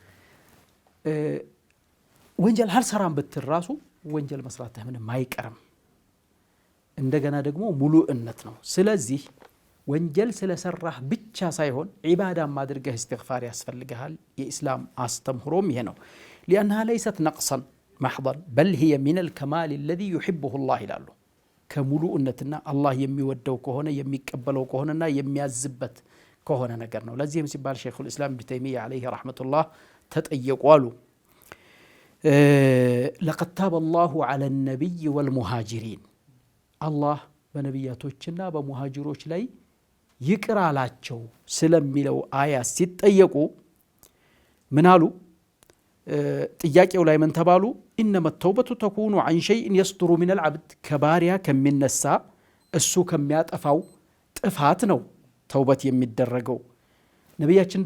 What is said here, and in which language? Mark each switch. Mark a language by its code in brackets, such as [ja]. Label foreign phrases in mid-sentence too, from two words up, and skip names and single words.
[am] ወንጀል አልሰራም ብትል ራሱ ወንጀል መስራትህ ምንም አይቀርም። እንደገና ደግሞ ሙሉእነት ነው። ስለዚህ ወንጀል ስለሰራህ ብቻ ሳይሆን ዒባዳም አድርገህ እስትግፋር ያስፈልግሃል። የኢስላም አስተምህሮም ይሄ ነው። [ar] لأنها ليست نقصا محضا بل هي من الكمال الذي يحبه الله [am] ይላሉ። ከሙሉእነትና አላህ የሚወደው ከሆነ የሚቀበለው ከሆነና የሚያዝበት ከሆነ ነገር ነው። ለዚህም ሲባል [ar] شيخ الإسلام [am] ኢብኑ ተይሚያ [ar] عليه رحمة الله [am] ተጠየቁ አሉ [ar] لقد تاب الله على النبي والمهاجرين [am] አላህ በነቢያቶችና በሙሃጅሮች ላይ ይቅር አላቸው ስለሚለው አያ ሲጠየቁ ምን አሉ? ጥያቄው ላይ ምን ተባሉ? [ar] إنما التوبة تكون عن شيء يصدر من العبد [am] ከባሪያ ከሚነሳ እሱ ከሚያጠፋው ጥፋት ነው ተውበት የሚደረገው። ነቢያችን